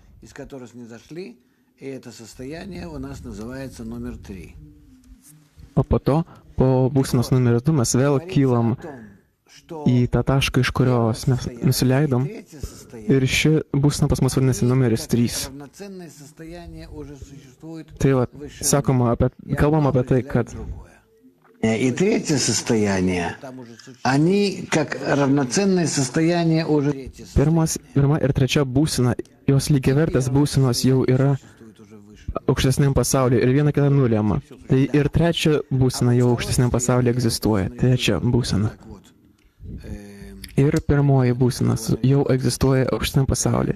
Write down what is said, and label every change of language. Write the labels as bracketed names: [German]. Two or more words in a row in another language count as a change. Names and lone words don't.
[Lithuanian] O po to, po būsenos numeris 2, mes vėl kylam į tą tašką, iš kurios mes nusileidom. Ir ši būsena pas mus vadinasi numeris 3. Tai va, kalbam apie tai, kad [Russian] и третье состояние, они как равноценные состояния уже... [Lithuanian] Pirma ir trečia būsena, jos lygiavertės būsenos jau yra aukštesniam pasaulyje ir viena kita nulemia. Tai ir trečia būsena jau aukštesniam pasaulyje egzistuoja, trečia būsena. Ir pirmoji būsena jau egzistuoja aukštesniam pasaulyje.